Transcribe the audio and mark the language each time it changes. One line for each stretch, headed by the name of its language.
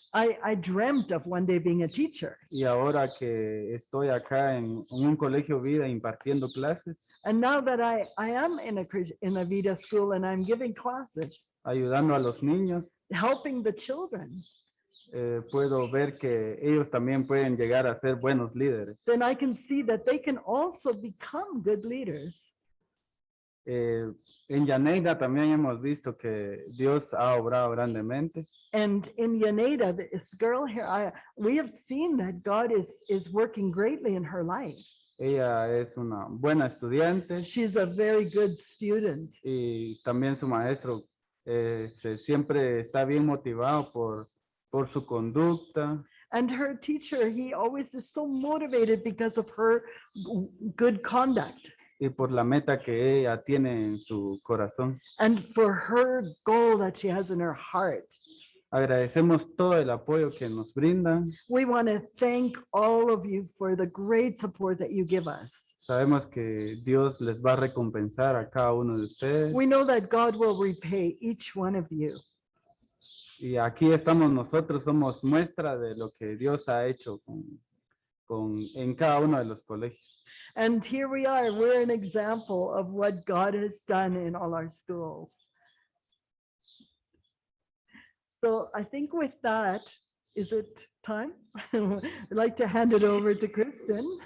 English: I dreamt of one day being a teacher.
Spanish: Y ahora que estoy acá en un colegio Vida impartiendo clases,
English: And now that I am in a Vida School and I'm giving classes,
Spanish: ayudando a los niños,
English: helping the children,
Spanish: puedo ver que ellos también pueden llegar a ser buenos líderes.
English: then I can see that they can also become good leaders.
Spanish: En Yaneida también hemos visto que Dios ha obrado grandemente.
English: And in Yaneda, this girl here, we have seen that God is working greatly in her life.
Spanish: Ella es una buena estudiante
English: She's a very good student.
Spanish: y también su maestro siempre está bien motivado por su conducta.
English: And her teacher, he always is so motivated because of her good conduct.
Spanish: Y por la meta que ella tiene en su corazón.
English: And for her goal that she has in her heart.
Spanish: Agradecemos todo el apoyo que nos brindan.
English: We want to thank all of you for the great support that you give us.
Spanish: Sabemos que Dios les va a recompensar a cada uno de ustedes.
English: We know that God will repay each one of you.
Spanish: Y aquí estamos nosotros, somos muestra de lo que Dios ha hecho en cada uno de los colegios.
English: And here we are, we're an example of what God has done in all our schools. So I think with that, is it time? I'd like to hand it over to Kristen.